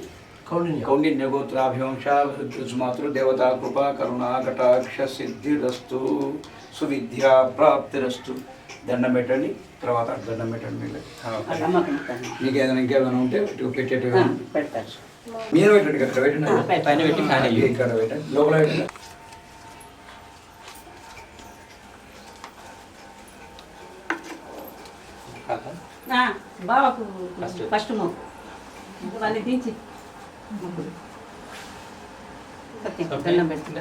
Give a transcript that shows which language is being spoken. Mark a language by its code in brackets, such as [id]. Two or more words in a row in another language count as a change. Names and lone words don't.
[sa] कौंडिन्य गोत्राभिवंशामातृदेवता कृपा करुणा कटाक्ष सिद्धिरस्तु सुविद्या प्राप्तिरस्तु [te] దండం పెట్టండి తర్వాత దండం పెట్టండి మీకు ఏదైనా ఇంకేమైనా ఉంటే పెట్టేట్టు మీరు పెట్టండి ఇక్కడ పెట్టండి ఇక్కడ పెట్టండి లోపల పెట్టండి బాబాకు ఫస్ట్ వాళ్ళని దించి దండం పెట్టండి